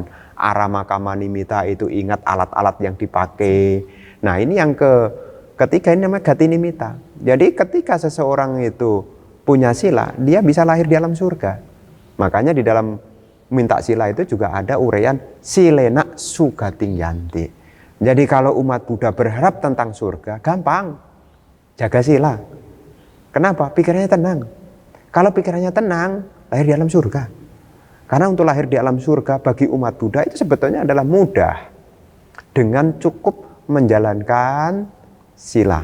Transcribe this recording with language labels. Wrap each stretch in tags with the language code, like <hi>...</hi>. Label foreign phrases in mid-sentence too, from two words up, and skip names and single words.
<pi>Arama kama nimita</pi> <id>itu ingat alat-alat yang dipakai. Nah ini yang ketiga, ini namanya</id> <pi>gati nimita.</pi> <id>Jadi ketika seseorang itu punya sila, dia bisa lahir di alam surga. Makanya di dalam minta sila itu juga ada uraian</id> <pi>silena sugating yanti.</pi> <id>Jadi kalau umat Buddha berharap tentang surga, gampang. Jaga sila. Kenapa? Pikirannya tenang. Kalau pikirannya tenang, lahir di alam surga. Karena untuk lahir di alam surga bagi umat Buddha itu sebetulnya adalah mudah. Dengan cukup menjalankan sila.</id>